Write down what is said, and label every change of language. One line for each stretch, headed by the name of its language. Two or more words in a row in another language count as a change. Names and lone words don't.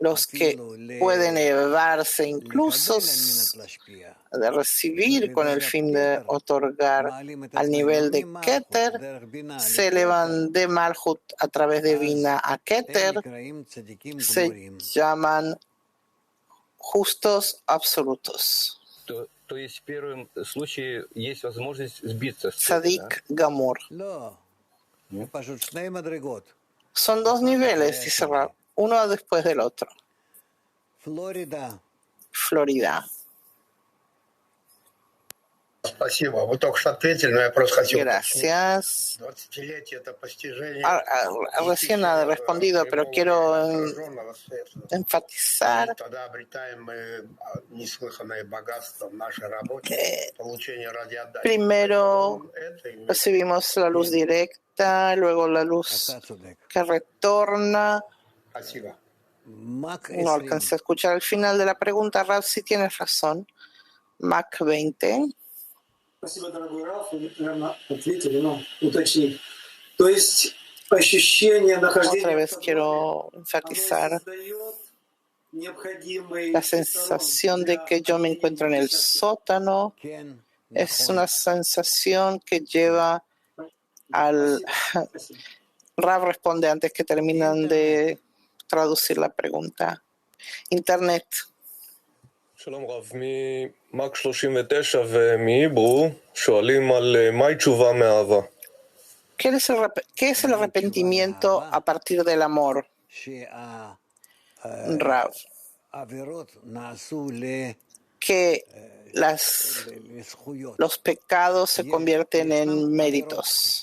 Spanish: los que pueden elevarse incluso de recibir con el fin de otorgar al nivel de Keter, se elevan de Malhut a través de Bina a Keter, se llaman justos absolutos.
Russian: То есть в первом случае есть возможность сбиться с цели, да?
Hebrew: צדיק גמור.
Spanish: Son dos niveles, dice Rab, uno después del otro. Florida.
Russian: Спасибо. Вы только что ответили, но я просто хотел...
Spanish: Gracias.
Russian: 20-летие это постижение...
Spanish: Recién ha respondido, pero quiero enfatizar
Russian: Тогда обретаем мы неслыханное богатство в нашей работе, получение радиоотдачи.
Spanish: primero recibimos la luz directa, luego la luz que retorna.
Russian: Спасибо.
Spanish: No alcancé a escuchar el final de la pregunta, Rab, si tienes razón. Mac 20.
Russian: Спасибо, дорогой Раф. Вы, наверное, ответили, но уточнить. То есть ощущение нахождения...
Spanish: Otra vez quiero enfatizar la sensación de que yo me encuentro en el sótano. Es una sensación que lleva al... Rab responde antes que terminan de traducir la pregunta. Internet.
Hebrew: שלום רב, ממק 39 ומהיברו שואלים על מהי תשובה מאהבה.
Spanish: ¿Qué es el arrepentimiento a partir del amor? Rav. Que los pecados se convierten en méritos.